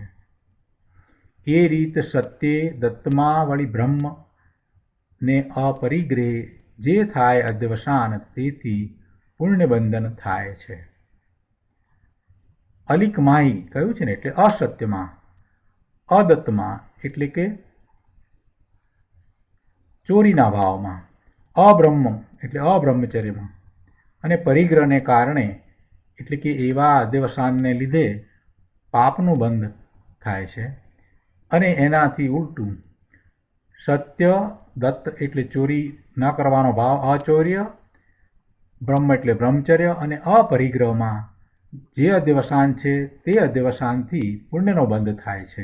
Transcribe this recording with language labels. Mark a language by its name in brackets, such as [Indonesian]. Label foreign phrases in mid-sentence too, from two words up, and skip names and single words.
[Gujarati] એ રીત સત્યે દત્તમાં વળી બ્રહ્મ ને અપરિગ્રહે જે થાય અધ્યવસાન તેથી પુણ્ય બંધન થાય છે. અલિકમાહી કહ્યું છે ને એટલે અસત્યમાં, અદત્તમાં એટલે કે ચોરીના ભાવમાં, અબ્રહ્મ એટલે અબ્રહ્મચર્યમાં અને પરિગ્રહને કારણે એટલે કે એવા અધ્યવસાનને લીધે પાપનું બંધ થાય છે. અને એનાથી ઉલટું સત્ય દત્ત એટલે ચોરી ન કરવાનો ભાવ અચૌર્ય, બ્રહ્મ એટલે બ્રહ્મચર્ય અને અપરિગ્રહમાં જે અધ્યવસાન છે તે અધ્યવસાનથી પુણ્યનો બંધ થાય છે.